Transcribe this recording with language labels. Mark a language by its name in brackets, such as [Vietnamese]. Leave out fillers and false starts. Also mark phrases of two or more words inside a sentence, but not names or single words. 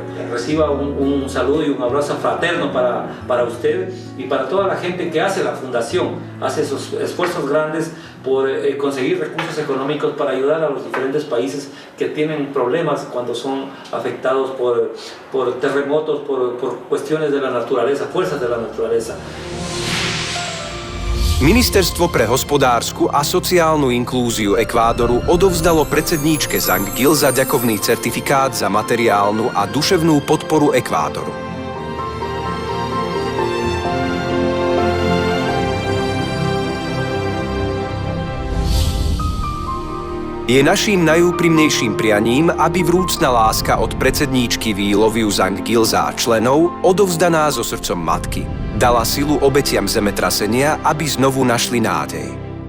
[Spanish] Reciba un saludo y un abrazo fraterno para usted y para toda la gente que hace la Fundación, hace esos esfuerzos grandes por conseguir recursos económicos para ayudar a los diferentes países que tienen problemas cuando son afectados por terremotos, por cuestiones de la naturaleza, fuerzas de la naturaleza. [Slovak] Ministerstvo pre hospodársku a sociálnu inklúziu Ekvádoru odovzdalo predsedníčke Zhang Gilza ďakovný certifikát za materiálnu a duševnú podporu Ekvádoru. Je naším najúprimnejším prianím, aby vrúcna láska od predsedníčky We Love You Zhang Gilza a členov, odovzdaná so srdcom matky, dala silu obetiam zemetrasenia, aby znovu našli nádej.